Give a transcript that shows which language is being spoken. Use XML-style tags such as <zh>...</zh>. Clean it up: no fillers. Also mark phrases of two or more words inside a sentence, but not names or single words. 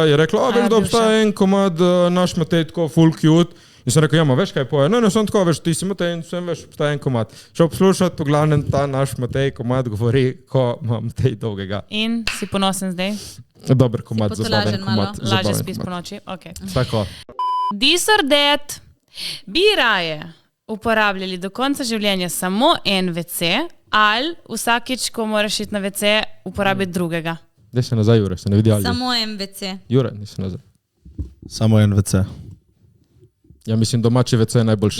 <sl>Je rekla, veš, da obstaja en komad, naš Matej tako full cute. In sem rekel, ja, ma veš kaj poje? Ne, sem tako, veš, ti si Matej in sem veš, obstaja en komad. Šel poslušati, v glavnem ta naš Matej komad govori, ko ima Matej dolgega. In si ponosen zdaj? Dober komad, Si zabaven potolažen malo? komad. Lažje zabaven spiš po komad. noči? Okay. Tako.</sl> <en>This or that,</en> <sl>bi raje uporabljali do konca življenja samo en WC ali vsakič, ko moraš iti na WC, uporabiti drugega? Daj se nazaj, Jure, se ne vidi ali. Samo MVC. Jure, nisi nazaj. Samo en WC. Ja, mislim, domači WC je najboljši</sl>